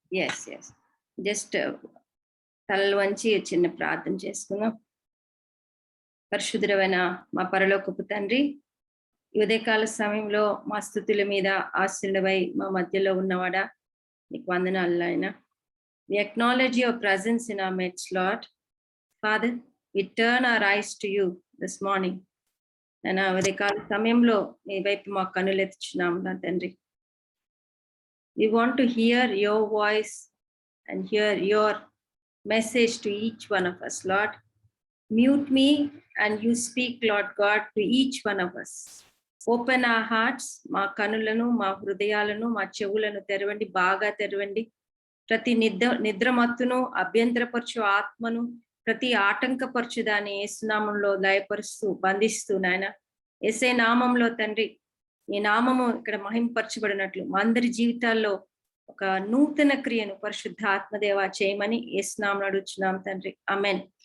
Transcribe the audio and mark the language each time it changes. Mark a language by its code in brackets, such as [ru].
[en] yes just [te] తలలు వంచి చిన్న ప్రార్థన చేసుకుందాం. పరిశుద్ధమైన మా పరలోకపు తండ్రి, ఉదయకాల సమయంలో మా స్తుతుల మీద ఆశీర్వై మా మధ్యలో ఉన్నవాడా, నీకు వందనాలు నాయనా. [en] We acknowledge your presence in our midst, Lord. Father, we turn our eyes to you this morning. [te] And ఉదయకాల సమయంలో నీ వైపు మా కన్నులెత్తుచున్నాము నా తండ్రి. [en] We want to hear your voice and hear your message to each one of us, Lord. Mute me and you speak, Lord God, to each one of us. Open our hearts, [te] మా కనులను, మా హృదయాలను, మా చెవులను తెరవండి, బాగా తెరవండి. ప్రతి నిద్రమత్తును, అభ్యంతరపరచు ఆత్మను, ప్రతి ఆటంకపరచు దాన్ని యేసునామంలో లయపరుస్తూ బంధిస్తూ నాయన, యేసే నామంలో తండ్రి, ఈ నామము ఇక్కడ మహింపరచబడినట్లు మా అందరి జీవితాల్లో ఒక నూతన క్రియను పరిశుద్ధ ఆత్మదేవ చేయమని యేసునామములో అడుగుచున్నాం తండ్రి. ఆమేన్.